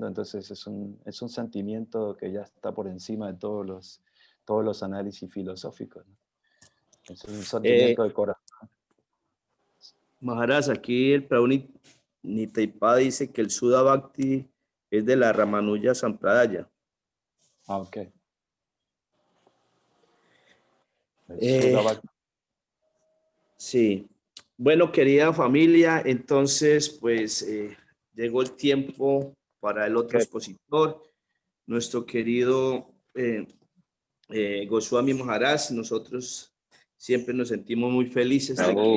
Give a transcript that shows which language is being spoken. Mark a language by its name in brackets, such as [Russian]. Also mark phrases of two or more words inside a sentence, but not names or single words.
[Spanish] Entonces es un sentimiento que ya está por encima de todos los análisis filosóficos, ¿no? Es un sentimiento de corazón. Maharaj, aquí el Prabhu Nitaipada dice que el Sudha Bhakti es de la Ramanuja Sampradaya. Ah, ok. Sudha Bhakti. Sí. Bueno, querida familia, entonces, pues llegó el tiempo para el otro expositor, nuestro querido Goswami Maharaj. Nosotros siempre nos sentimos muy felices de que...